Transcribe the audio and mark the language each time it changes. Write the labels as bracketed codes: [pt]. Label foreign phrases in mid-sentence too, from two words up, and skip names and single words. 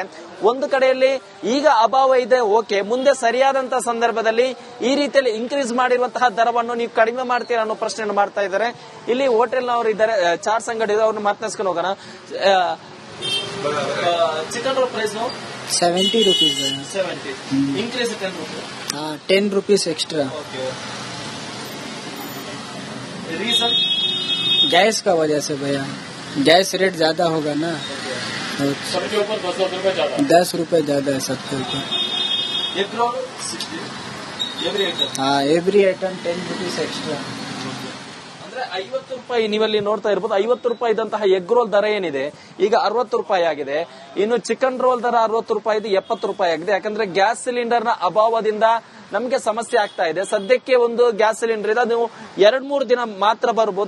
[kn] ಒಂದು ಕಡೆಯಲ್ಲಿ ಈಗ ಅಭಾವ ಇದೆ, ಓಕೆ, ಮುಂದೆ ಸರಿಯಾದಂತಹ ಸಂದರ್ಭದಲ್ಲಿ ಈ ರೀತಿಯಲ್ಲಿ ಇನ್ಕ್ರೀಸ್ ಮಾಡಿರುವಂತಹ ದರವನ್ನು ನೀವು ಕಡಿಮೆ ಮಾಡ್ತೀರಾ ಅನ್ನೋ ಪ್ರಶ್ನೆಯನ್ನು ಮಾಡ್ತಾ ಇದ್ದಾರೆ. ಇಲ್ಲಿ ಹೋಟೆಲ್ ನವರು ಇದ್ದಾರೆ, ಚಾಟ್ಸ್ ಅಂಗಡಿ ಇದೆ, ಅವ್ರನ್ನ ಮಾತನಾಡ್ಸ್ಕೊಂಡು ಹೋಗೋಣ. [en] chicken roll price [hi] 70 रुपीज भैया. [en] 70 increase 10 rupees. हाँ 10 rupees extra. रीजन [hi] गैस का वजह से भैया, [en] gas rate [hi] ज्यादा होगा ना, सबके ऊपर 10 रुपए ज्यादा. 10 रुपए ज्यादा है सबके ऊपर. [en] egg roll 60 every item. हाँ every item 10 rupees extra. [kn] ಅಂದ್ರೆ 50 ರೂಪಾಯಿ ನೀವಲ್ಲಿ ನೋಡ್ತಾ ಇರ್ಬೋದು. 50 ರೂಪಾಯಿ ಇದ್ದಂತಹ [en] egg roll [kn] ದರ ಏನಿದೆ ಈಗ 60 ರೂಪಾಯಿ ಆಗಿದೆ. ಇನ್ನು [en] chicken roll [kn] ದರ 60 ರೂಪಾಯಿ ಇದೆ, 70 ರೂಪಾಯಿ ಆಗಿದೆ. ಯಾಕಂದ್ರೆ [en] gas cylinder [kn] ನ ಅಭಾವದಿಂದ ನಮ್ಗೆ ಸಮಸ್ಯೆ ಆಗ್ತಾ ಇದೆ. ಸದ್ಯಕ್ಕೆ ಒಂದು [en] gas cylinder [kn] ಇದೆ, ನೀವು 2-3 ದಿನ ಮಾತ್ರ ಬರ್ಬೋದು.